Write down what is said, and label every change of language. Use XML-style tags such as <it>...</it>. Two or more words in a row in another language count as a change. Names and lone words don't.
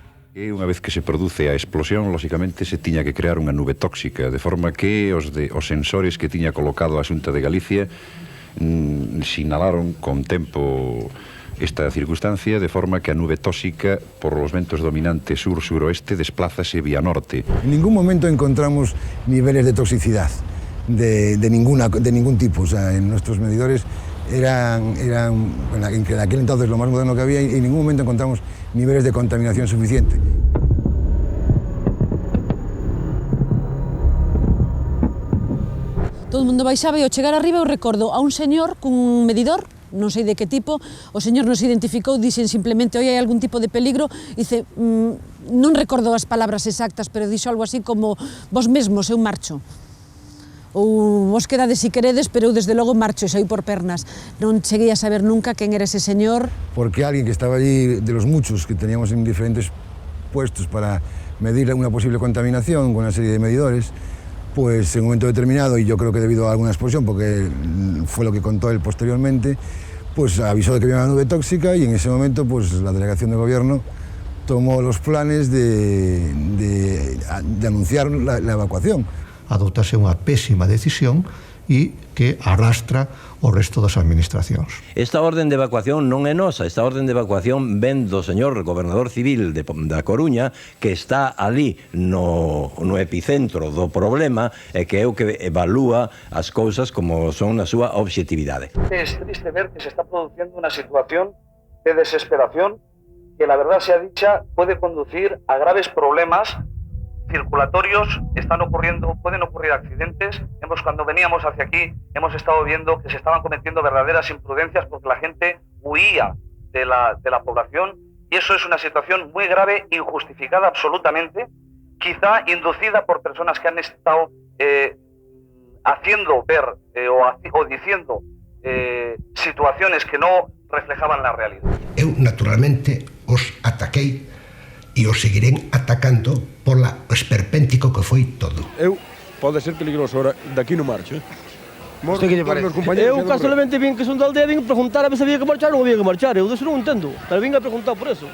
<gl>E unha vez que se produce a explosión, lóxicamente se tiña que crear unha nube tóxica, de forma que os sensores que tiña colocado a Xunta de Galicia sinalaron con tempo esta circunstancia, de forma que a nube tóxica, por los ventos dominantes sur-suroeste, desplázase vía norte.</gl> <es>En ningún momento encontramos niveles de toxicidad de ningún tipo. O sea, en nuestros medidores eran en aquel entonces lo más moderno que había, y en ningún momento encontramos niveles de contaminación suficiente.</es> <gl>Todo o mundo baixaba e ao chegar arriba eu recordo a un señor cun medidor, non sei de que tipo, o señor nos identificou, dixen simplemente, oi, hai algún tipo de peligro, dice, non recordo as palabras exactas, pero dixo algo así como, vos mesmos, eu marcho. Ou vos quedades si queredes, pero eu desde logo marcho e saí por pernas. Non cheguei a saber nunca quen era ese señor.</gl> <es>Porque alguien que estaba allí, de los muchos que teníamos en diferentes puestos para medir una posible contaminación con una serie de medidores, pues en un momento determinado, y yo creo que debido a alguna explosión, porque fue lo que contó él posteriormente, pues avisó de que había una nube tóxica, y en ese momento pues la delegación de gobierno tomó los planes de anunciar la evacuación.</es> <gl>Adoptase unha pésima decisión e que arrastra o resto das administracións. Esta orden de evacuación non é nosa, esta orden de evacuación ven do señor gobernador civil da Coruña, que está ali no epicentro do problema e que é o que evalúa as cousas como son na súa obxectividade.</gl> <es>Es triste ver que se está produciendo una situación de desesperación que, la verdad sea dicha, puede conducir a graves problemas circulatorios. Pueden ocurrir accidentes. Cuando veníamos hacia aquí, hemos estado viendo que se estaban cometiendo verdaderas imprudencias porque la gente huía de la población, y eso es una situación muy grave, injustificada absolutamente, quizá inducida por personas que han estado haciendo ver o diciendo situaciones que no reflejaban la realidad.</es> <gl>Eu, naturalmente, os ataquei e os seguirén atacando pola esperpéntico que foi todo. Pode ser peligroso, ahora daqui no marcho, Usted que lle parece? Eu casualmente vin que son da aldea, vin preguntar a ver se había que marchar ou había que marchar. Eu disso non entendo, pero vin a preguntar por eso.</gl>